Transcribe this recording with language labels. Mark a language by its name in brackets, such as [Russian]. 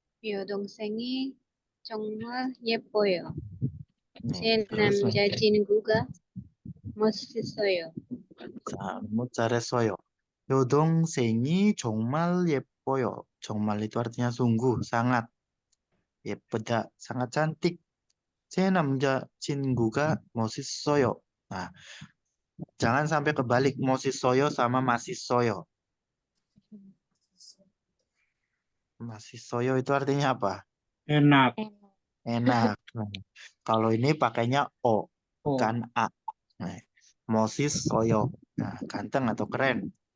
[Korean] 여동생이 정말 예뻐요. [Indonesian] Nih, [Korean] 제 [Indonesian] terus [Korean] 남자친구가 멋있어요. 자, 너무 잘했어요. 여동생이 정말 예뻐요. [Indonesian] 정말 itu artinya sungguh, sangat. 예쁘다, sangat cantik. [Korean] 제 남자친구가 멋있어요. [Indonesian] Nah, jangan sampai kebalik 멋있어요 sama masissoyo. Masissoyo itu artinya apa? Enak. Enak. Nah, kalau ini pakainya O, Oh, bukan A. Nah, 멋있어요. Nah, ganteng atau keren.